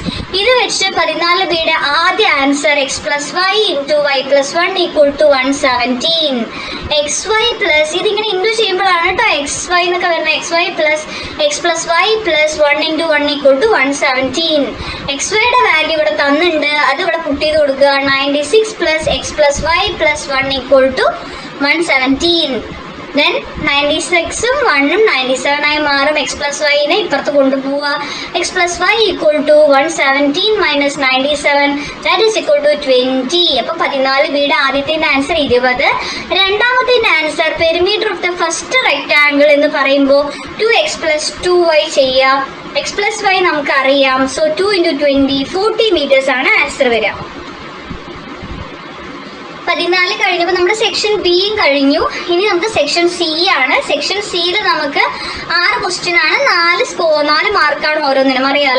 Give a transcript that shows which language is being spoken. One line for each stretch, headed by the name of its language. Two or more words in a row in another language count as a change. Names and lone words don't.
Malayalam: ഇത് വെച്ച് 14Bയുടെ ആദ്യ
English: answer x plus y into y plus 1 equal to 117. x y plus
Malayalam: ഇതിങ്ങനെ ഇൻറ്റു ചെയ്യുമ്പോഴാണ് കേട്ടോ
English: x y
Malayalam: എന്നൊക്കെ വരുന്നത്.
English: x y plus y plus 1 into 1 equal to 117.
Malayalam: എക്സ് വൈയുടെ വാല്യൂ ഇവിടെ തന്നിട്ടുണ്ട്, അത് ഇവിടെ പുട്ട് ചെയ്ത് കൊടുക്കുക.
English: 96 plus x plus y plus 1 equal to 117.
Malayalam: Then 96ഉം 1ഉം 97 ആയി മാറും.
English: x plus y
Malayalam: നെ ഇപ്പുറത്ത് കൊണ്ടുപോവുക.
English: x plus y equal to 117 minus 97 that is equal to 20.
Malayalam: അപ്പൊ 14Bയുടെ ആദ്യത്തെ ആൻസർ 20. രണ്ടാമത്തെ ആൻസർ
English: perimeter of the first rectangle
Malayalam: എന്ന് പറയുമ്പോൾ
English: 2x plus 2y
Malayalam: ചെയ്യാം.
English: x plus y
Malayalam: നമുക്ക് അറിയാം.
English: so 2 into 20 40 meters
Malayalam: ആണ് ആൻസർ വരിക. 14 കഴിഞ്ഞപ്പോൾ നമ്മുടെ സെക്ഷൻ ബിയും കഴിഞ്ഞു. ഇനി നമുക്ക് സെക്ഷൻ സി ആണ്. സെക്ഷൻ സിയിൽ നമുക്ക് 6 ക്വസ്റ്റ്യൻ ആണ്, 4 മാർക്കാണ് ഓരോന്നിനും, അറിയാലോ.